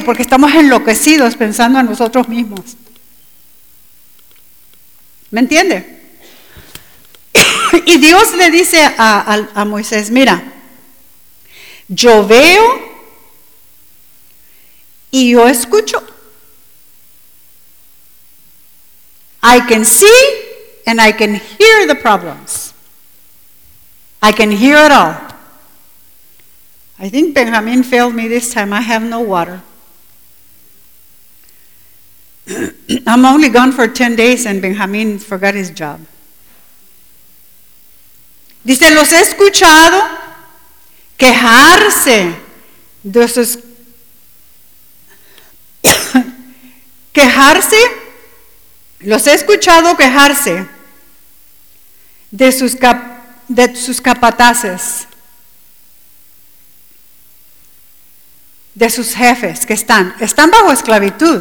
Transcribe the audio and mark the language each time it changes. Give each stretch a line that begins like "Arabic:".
Spanish: Porque estamos enloquecidos pensando en nosotros mismos. ¿Me entiende? Y Dios le dice a Moisés, mira, yo veo y yo escucho.
English: I can see and I can hear the problems. I can hear it all. I think Benjamin failed me this time. I have no water. I'm only gone for 10 days and Benjamin forgot his job.
Spanish: Dice, los he escuchado quejarse de sus quejarse, los he escuchado quejarse de sus capataces, de sus jefes que están bajo esclavitud.